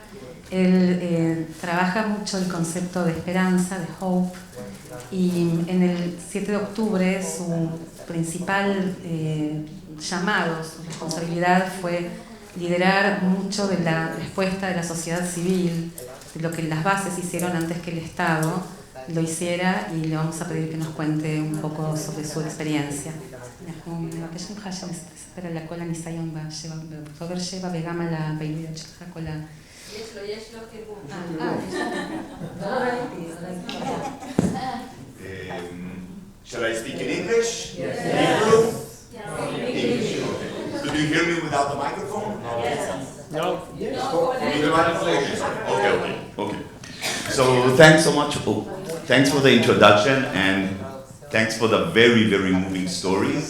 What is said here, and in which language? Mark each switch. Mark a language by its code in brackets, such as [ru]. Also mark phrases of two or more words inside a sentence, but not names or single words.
[es] Él trabaja mucho el concepto de esperanza, de hope, y en el 7 de octubre su principal llamado, su responsabilidad fue liderar mucho de la respuesta de la sociedad civil, de lo que las bases hicieron antes que el Estado lo hiciera, y le vamos a pedir que nos cuente un poco sobre su experiencia. [he] אנחנו מבקשים ממך שתספר על כל הניסיון באוקטובר 7 וגם על הפעילויות שלך, כל ה... יש לו תרגום. לא ראיתי. [en] Shall I speak in English? Yes. Hebrew? English. Could you hear me without the microphone? Yes. No. You need the microphone? Okay. So thanks so much. Thanks for the introduction, and thanks for the very, very moving stories.